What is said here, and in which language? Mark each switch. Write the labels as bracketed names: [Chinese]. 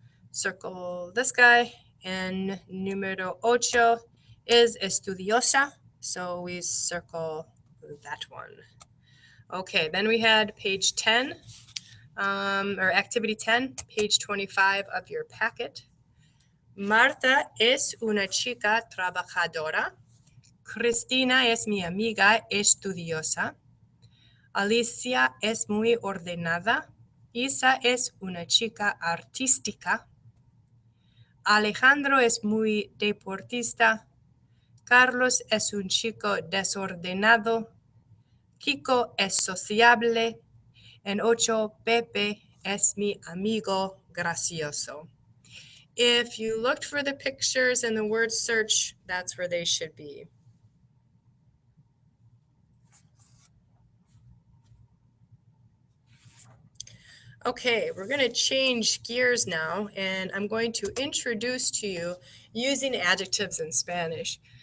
[English] Circle this guy. And numero 8 is estudiosa. So we circle that one. Okay, then we had page 10, or activity 10, page 25 of your packet. [Spanish] Marta es una chica trabajadora. Cristina es mi amiga estudiosa. Alicia es muy ordenada. Isa es una chica artística. Alejandro es muy deportista. Carlos es un chico desordenado. Kiko es sociable. [English] And 8, [Spanish] Pepe es mi amigo gracioso. [English] If you looked for the pictures in the word search, that's where they should be. Okay, we're going to change gears now, and I'm going to introduce to you using adjectives in Spanish.